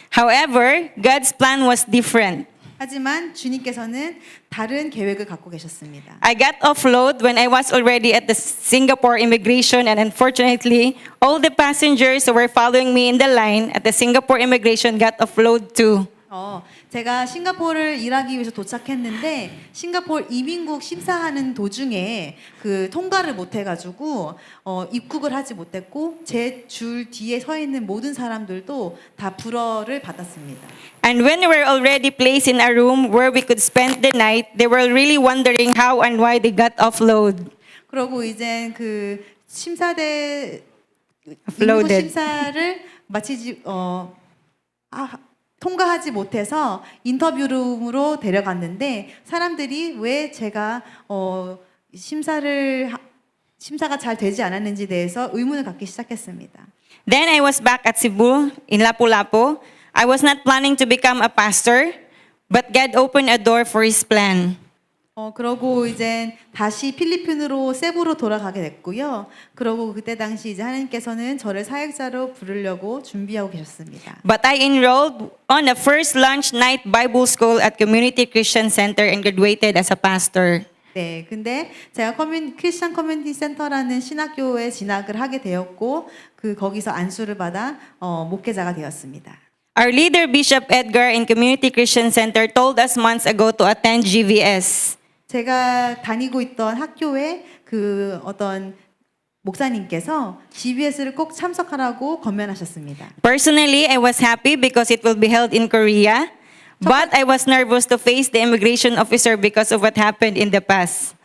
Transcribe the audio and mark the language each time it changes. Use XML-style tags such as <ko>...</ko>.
<en>However, God's plan was different.</en> <ko>하지만 주님께서는 다른 계획을 갖고 계셨습니다.</ko> <en>I got offload when I was already at the Singapore immigration and unfortunately, all the passengers who were following me in the line at the Singapore immigration got offload too.</en> <ko>제가 싱가포르를 일하기 위해서 도착했는데 싱가포르 이민국 심사하는 도중에 그 통과를 못 해가지고 입국을 하지 못했고 제 줄 뒤에 서 있는 모든 사람들도 다 불어를 받았습니다.</ko> <en>And when we were already placed in a room where we could spend the night, they were really wondering how and why they got offload.</en> <ko>그러고 이제 그 심사대</ko> <en>Offloaded.</en> <ko>심사를 마치지 통과하지 못해서 인터뷰룸으로 데려갔는데 사람들이 왜 제가 심사를 심사가 잘 되지 않았는지에 대해서 의문을 갖기 시작했습니다.</ko> <en>Then I was back at Cebu in Lapu-Lapu. I was not planning to become a pastor, but God opened a door for His plan.</en> <ko>그러고 이제 다시 필리핀으로 세부로 돌아가게 됐고요. 그러고 그때 당시 이제 하나님께서는 저를 사역자로 부르려고 준비하고 계셨습니다.</ko> <en>But I enrolled on the first lunch night Bible school at Community Christian Center and graduated as a pastor.</en> <ko>네, 근데 제가 크리스천 커뮤니티 센터라는 신학교에 진학을 하게 되었고 거기서 안수를 받아 목회자가 되었습니다.</ko> <en>Our leader, Bishop Edgar in Community Christian Center, told us months ago to attend GVS.</en> <ko>제가 다니고 있던 학교에 어떤 목사님께서 GBS를 꼭 참석하라고 권면하셨습니다.</ko> <en>Personally, I was happy because it will be held in Korea, but I was nervous to face the immigration officer because of what happened in the past.</en>